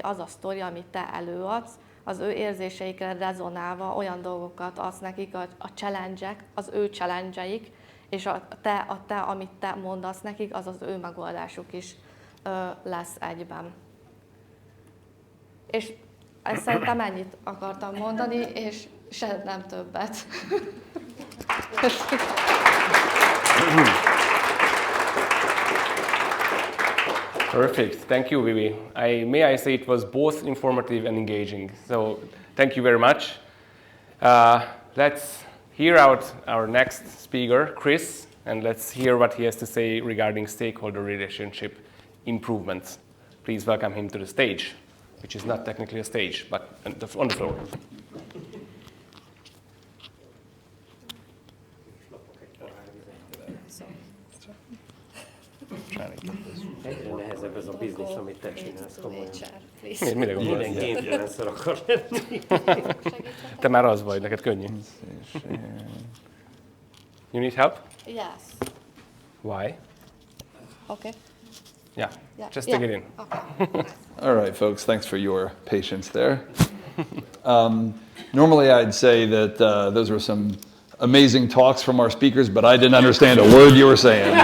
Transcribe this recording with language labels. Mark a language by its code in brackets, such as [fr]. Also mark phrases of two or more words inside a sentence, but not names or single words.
[hu] Az a sztori, amit te előadsz, az ő érzéseikre rezonálva olyan dolgokat adsz nekik, a challenge-ek, az ő challenge-eik, és amit te mondasz nekik, az az ő megoldásuk is lesz egyben. És ezt szerintem ennyit akartam mondani, és se nem többet. [en] Perfect. Thank you, Vivi. May I say it was both informative and engaging. So thank you very much. Let's hear out our next speaker, Chris, and let's hear what he has to say regarding stakeholder relationship improvements. Please welcome him to the stage, which is not technically a stage, but on the floor. [hu] Egyre nehezebb ez a biznisz, amit te csinálsz komolyan. Mire gondolsz? Minden kénytelenszor akar lenni. Te már az vagy, neked könnyű. [en] You need help? Yes. Why? Okay. Yeah, just take it in. Okay. All right, folks, thanks for your patience there. Normally I'd say that those were some amazing talks from our speakers, but I didn't understand a word you were saying.